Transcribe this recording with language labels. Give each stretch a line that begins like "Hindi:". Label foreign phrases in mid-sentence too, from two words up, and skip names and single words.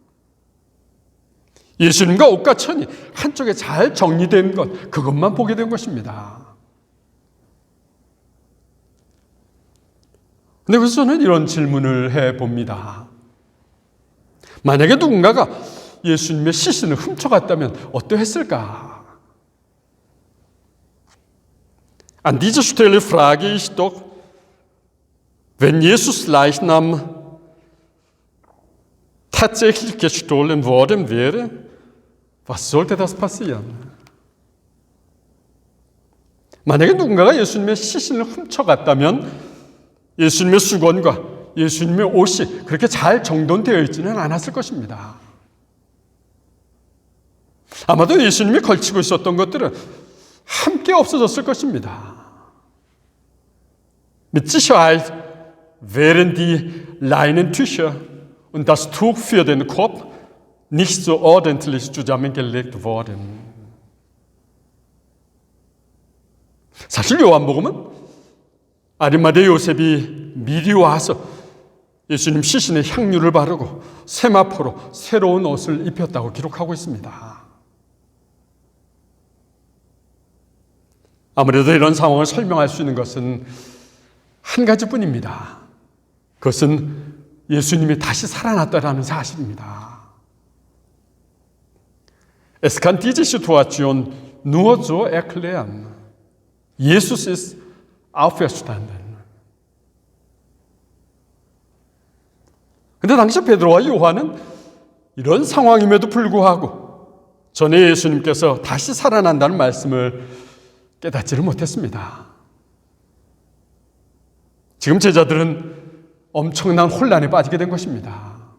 Korean: 예수님과 옷과 천이 한쪽에 잘 정리된 것, 그것만 보게 된 것입니다. 근데 그래서 저는 이런 질문을 해봅니다. 만약에 누군가가 예수님의 시신을 훔쳐갔다면 어떠했을까?
German: An dieser Stelle frage ich doch, wenn Jesus Leichnam tatsächlich gestohlen worden wäre, was sollte das passieren?
Korean: 만약에 누군가가 예수님의 시신을 훔쳐갔다면 예수님의 수건과 예수님의 옷이 그렇게 잘 정돈되어 있지는 않았을 것입니다. 아마도 예수님이 걸치고 있었던 것들은 함께 없어졌을 것입니다.
German: Mit Sicherheit wären die Leinentücher und das Tuch für den Kopf nicht so ordentlich zusammengelegt worden.
Korean: 사실 요한복음은 아리마대 요셉이 미리 와서 예수님 시신에 향유를 바르고 세마포로 새로운 옷을 입혔다고 기록하고 있습니다. 아무래도 이런 상황을 설명할 수 있는 것은 한 가지뿐입니다. 그것은 예수님이 다시 살아났다라는 사실입니다.
German: Es kann diese Situation nur so erklären. Jesus ist auferstanden.
Korean: 근데 당시 베드로와 요한은 이런 상황임에도 불구하고 전에 예수님께서 다시 살아난다는 말씀을 깨닫지를 못했습니다. 지금 제자들은 엄청난 혼란에 빠지게 된 것입니다.